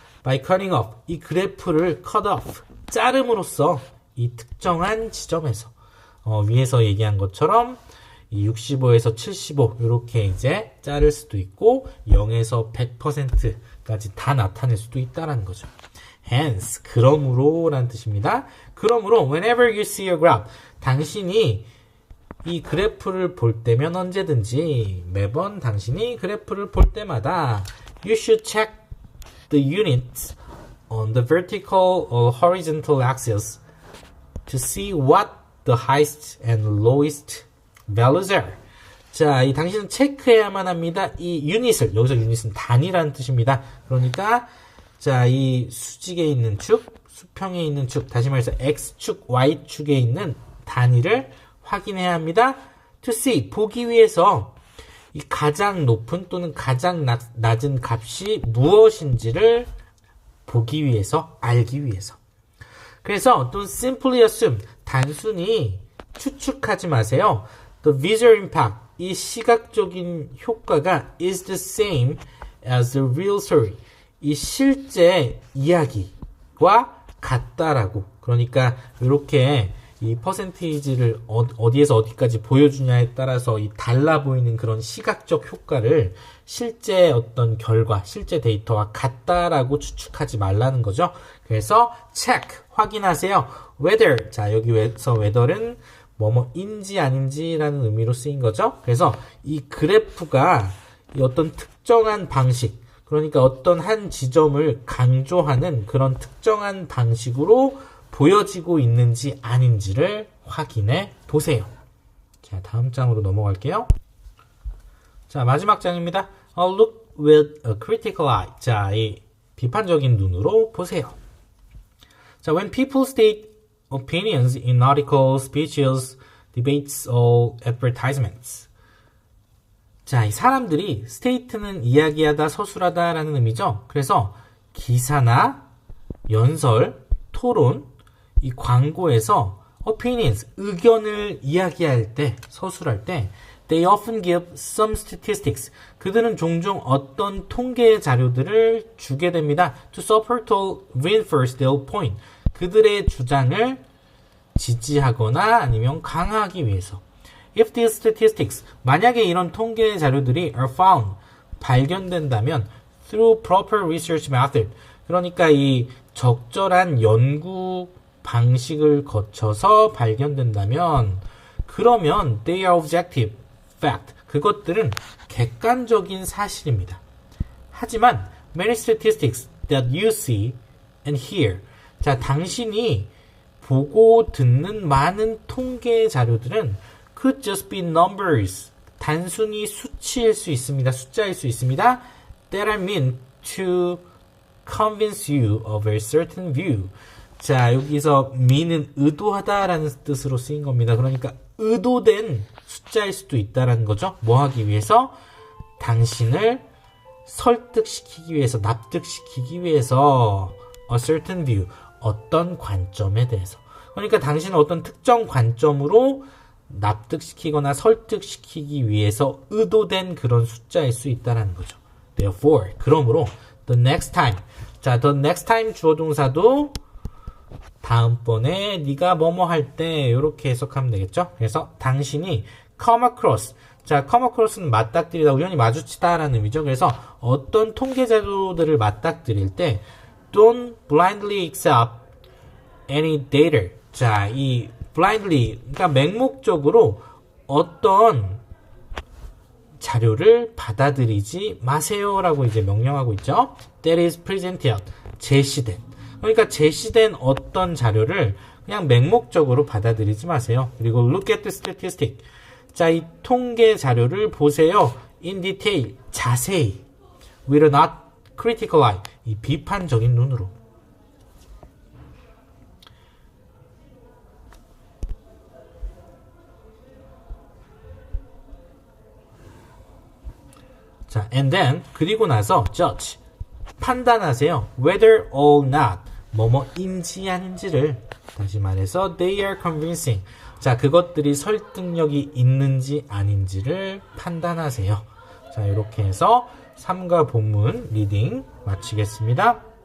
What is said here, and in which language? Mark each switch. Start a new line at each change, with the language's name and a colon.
English: By cutting off,
Korean: 이 그래프를 cut off, 자름으로써 이 특정한 지점에서 위에서 얘기한 것처럼 이 65에서 75 이렇게 이제 자를 수도 있고 0에서 100%까지 다 나타낼 수도 있다는 거죠. Hence, 그러므로 라는 뜻입니다. 그러므로
English: whenever you see a graph,
Korean: 당신이 이 그래프를 볼 때면 언제든지 매번 당신이 그래프를 볼 때마다
English: you should check the units on the vertical or horizontal axis to see what the highest and lowest values are.
Korean: 자, 이 당신은 체크해야만 합니다. 이 유닛을, 여기서 유닛은 단위라는 뜻입니다. 그러니까 자, 이 수직에 있는 축, 수평에 있는 축, 다시 말해서 X축, Y축에 있는 단위를 확인해야 합니다.
English: To see,
Korean: 보기 위해서 이 가장 높은 또는 가장 낮은 값이 무엇인지를 보기 위해서, 알기 위해서. 그래서
English: don't simply assume,
Korean: 단순히 추측하지 마세요.
English: The visual impact,
Korean: 이 시각적인 효과가
English: is the same as the real story.
Korean: 이 실제 이야기와 같다라고. 그러니까 이렇게 이 퍼센테이지를 어디에서 어디까지 보여주냐에 따라서 이 달라 보이는 그런 시각적 효과를 실제 어떤 결과, 실제 데이터와 같다라고 추측하지 말라는 거죠. 그래서 check, 확인하세요. whether, 자 여기서 whether는 뭐뭐인지 아닌지라는 의미로 쓰인 거죠. 그래서 이 그래프가 이 어떤 특정한 방식, 그러니까 어떤 한 지점을 강조하는 그런 특정한 방식으로 보여지고 있는지 아닌지를 확인해 보세요. 자, 다음 장으로 넘어갈게요. 자, 마지막 장입니다.
English: Look with a critical eye.
Korean: 자, 이 비판적인 눈으로 보세요.
English: 자, when people state opinions in articles, speeches, debates, or advertisements.
Korean: 자, 이 사람들이 state는 이야기하다, 서술하다 라는 의미죠. 그래서 기사나 연설, 토론, 이 광고에서 opinions, 의견을 이야기할 때, 서술할 때
English: they often give some statistics.
Korean: 그들은 종종 어떤 통계 자료들을 주게 됩니다.
English: to support or reinforce their point.
Korean: 그들의 주장을 지지하거나 아니면 강화하기 위해서.
English: If these statistics,
Korean: 만약에 이런 통계 자료들이
English: are found,
Korean: 발견된다면
English: through proper research method,
Korean: 그러니까 이 적절한 연구 방식을 거쳐서 발견된다면 그러면
English: they are objective fact,
Korean: 그것들은 객관적인 사실입니다. 하지만
English: many statistics that you see and hear,
Korean: 자, 당신이 보고 듣는 많은 통계 자료들은
English: could just be numbers,
Korean: 단순히 수치일 수 있습니다. 숫자일 수 있습니다.
English: that are meant to convince you of a certain view.
Korean: 자, 여기서 mean은 의도하다라는 뜻으로 쓰인 겁니다. 그러니까 의도된 숫자일 수도 있다라는 거죠. 뭐 하기 위해서? 당신을 설득시키기 위해서, 납득시키기 위해서 a certain view, 어떤 관점에 대해서. 그러니까 당신은 어떤 특정 관점으로 납득시키거나 설득시키기 위해서 의도된 그런 숫자일 수 있다는 거죠. Therefore, 그러므로
English: the next time,
Korean: 자, the next time 주어 동사도 다음번에 네가 뭐뭐 할 때 이렇게 해석하면 되겠죠. 그래서 당신이
English: come across,
Korean: 자, come across는 맞닥뜨리다, 우연히 마주치다라는 의미죠. 그래서 어떤 통계 자료들을 맞닥뜨릴 때
English: don't blindly accept any data.
Korean: 자, 이 blindly, 그러니까 맹목적으로 어떤 자료를 받아들이지 마세요라고 이제 명령하고 있죠.
English: That is presented, 제시된.
Korean: 그러니까 제시된 어떤 자료를 그냥 맹목적으로 받아들이지 마세요. 그리고
English: look at the statistic.
Korean: 자, 이 통계 자료를 보세요.
English: in detail,
Korean: 자세히.
English: with a not critical eye,
Korean: 이 비판적인 눈으로. 자,
English: and then,
Korean: 그리고 나서 judge, 판단하세요.
English: whether or not,
Korean: 뭐뭐인지 아닌지를. 다시 말해서
English: they are convincing.
Korean: 자, 그것들이 설득력이 있는지 아닌지를 판단하세요. 자, 이렇게 해서 3과 본문 리딩 마치겠습니다.